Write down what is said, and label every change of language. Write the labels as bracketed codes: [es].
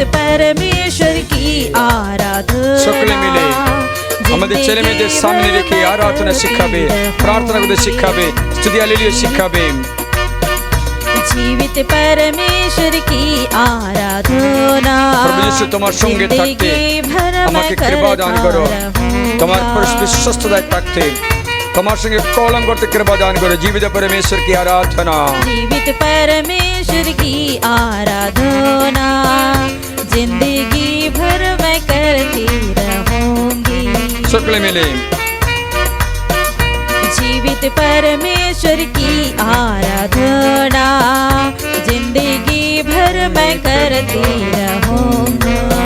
[hi] जीवित परमेश्वर की आराधना [bn] সকলে মিলে আমাদের ছেলে মেয়েদের সামনে রেখে আরাধনা শিখাবে, প্রার্থনা করতে শিখাবে, স্তুতি হালেলুয়া শিখাবে। [hi] जीवित परमेश्वर की आराधना [bn] प्रभु यीशु তোমার সঙ্গে থাকতে আমাকে কৃপা দান করো, তোমার বিশ্বস্ততায় থাকতে তোমার সঙ্গে কলম করতে কৃপা দান করো। [hi] জীবিত परमेश्वर की आराधना, जीवित परमेश्वर की आराधना जिंदगी भर मैं करती रहूंगी। [bn] সকলে মিলে [hi] जीवित परमेश्वर की आराधना जिंदगी भर मैं करती रहूंगा।